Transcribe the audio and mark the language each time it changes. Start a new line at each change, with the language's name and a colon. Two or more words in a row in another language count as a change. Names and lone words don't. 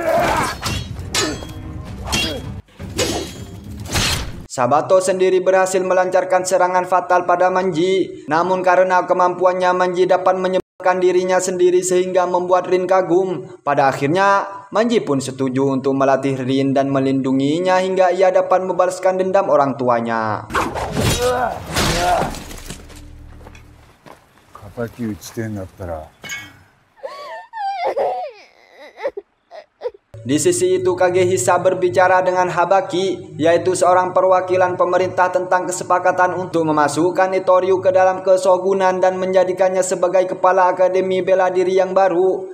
Indonesian: Sabato sendiri berhasil melancarkan serangan fatal pada Manji. Namun karena kemampuannya, Manji dapat menyembuhkan dirinya sendiri sehingga membuat Rin kagum. Pada akhirnya, Manji pun setuju untuk melatih Rin dan melindunginya hingga ia dapat membalaskan dendam orang tuanya.
Japanese: 敵討ちてんだったら
Indonesian: Di sisi itu Kagehisa berbicara dengan Habaki, yaitu seorang perwakilan pemerintah tentang kesepakatan untuk memasukkan Itoryu ke dalam kesogunan dan menjadikannya sebagai kepala akademi bela diri yang baru.